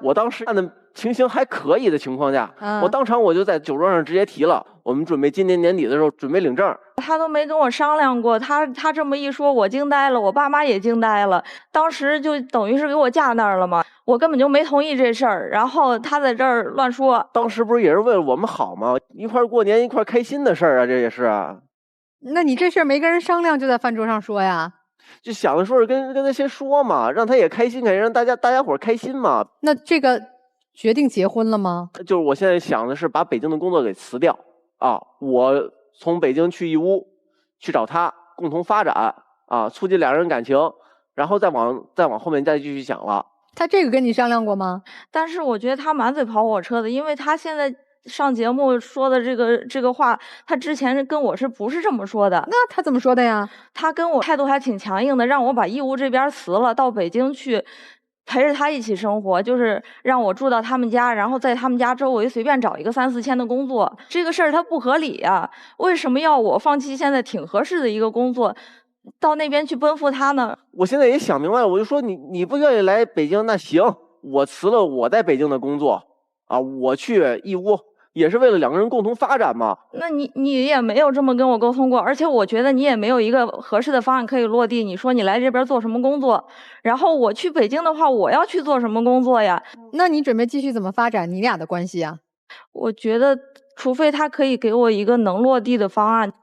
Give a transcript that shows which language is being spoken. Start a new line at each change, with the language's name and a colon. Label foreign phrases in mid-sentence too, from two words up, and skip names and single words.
Chinese: 我當時看的情形還可以的情況下，我當場我就在酒桌上直接提了，我們準備今年年底的時候準備領證。他都沒跟我商量過，他這麼一說，我驚呆了，我爸媽也驚呆了。當時就等於是給我架那兒了嘛，我根本就沒同意這事兒，然後他在這兒亂說。當時不是也是為了我們好嗎？一塊過年一塊開心的事兒啊，這也是啊。那你這事兒沒跟人商量，就在飯桌上說呀？就想着說是跟他先說嘛，讓他也開心，让大家伙開心嘛。那這個決定結婚了嗎？就是我现在想的是把北京的工作給辭掉啊，我從北京去義烏去找他共同發展啊，促進兩人感情，然後再往後面再繼續想了。他這個跟你商量過嗎？但是我覺得他滿嘴跑火車的，因為他現在上節目說的這個話，他之前跟我不是這麼說的。那他怎麼說的呀？他跟我態度還挺强硬的，让我把義烏這邊辭了，到北京去陪着他一起生活，就是讓我住到他們家，然後在他們家周圍隨便找一個3、4千的工作。这个事儿他不合理呀，為什麼要我放棄現在挺合適的一個工作，到那邊去奔赴他呢？我現在也想明白了，我就說你不願意來北京，那行，我辭了我在北京的工作啊，我去義烏。也是為了2個人共同發展嘛。那你也沒有這麼跟我溝通過，而且我覺得你也沒有一個合適的方案可以落地。你說你來這邊做什麼工作，然後我去北京的話，我要去做什麼工作呀？那你準備繼續怎麼發展你倆的關係啊？我覺得除非他可以給我一個能落地的方案。